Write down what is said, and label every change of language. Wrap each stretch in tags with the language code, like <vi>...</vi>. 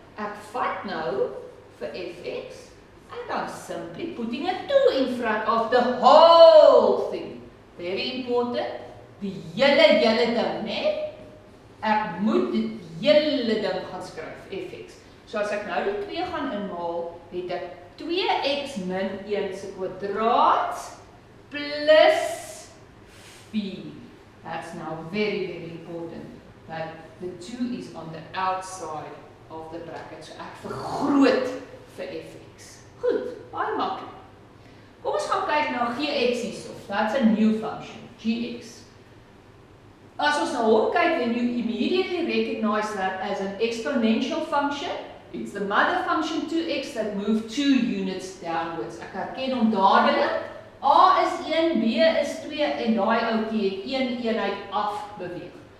<af>Ek vat nou vir fx</af> <en>and I'm simply putting a 2 in front of the whole thing. Very important.</en> <af>Die hele ding, né? Ek moet die hele ding gaan skryf, fx. So as ek nou die 2 gaan inhaal, het ek 2x min 1 se kwadraat plus 4.</af> <en>That's now very, very important. That the 2 is on the outside of the bracket.</en> <af>So ek vergroot vir fx. Goed, baie maklik. Kom ons gaan kyk na gx hierso.</af> <en>That's a new function, gx.</en> <af>As ons na hom kyk,</af> <en>then you immediately recognize that as an exponential function. It's the mother function 2x that move 2 units downwards.</en> <af>Ek herken hom dadelik. A is 1, B is 2 en daai ouetjie het 1 eenheid afbeweeg.</af>